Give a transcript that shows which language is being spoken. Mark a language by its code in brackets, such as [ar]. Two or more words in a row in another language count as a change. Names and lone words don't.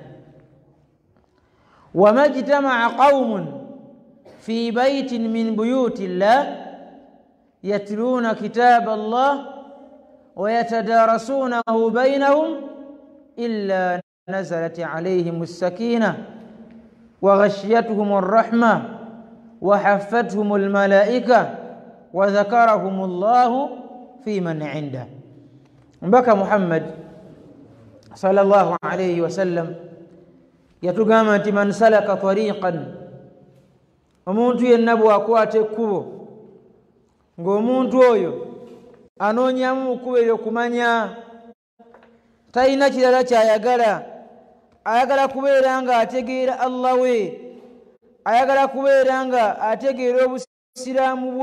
[ar] وما اجتمع قوم في بيت من بيوت الله يتلون كتاب الله ويتدارسونه بينهم إلا نزلت عليهم السكينة وغشيتهم الرحمة وحفتهم الملائكة وذكرهم الله في من عنده. بكى محمد صلى الله عليه وسلم [lg] yatugamba nti [ar] من سلك طريقا, [lg] omuntu yenna bw'akwata ekkubo ng'omuntu oyo anoonyamu mu kkubo eryo kumanya, talina kirala kyayagala, ayagala kubeera nga ategeera Allah we, ayagala kubeera nga ategeera obusiraamu bwe.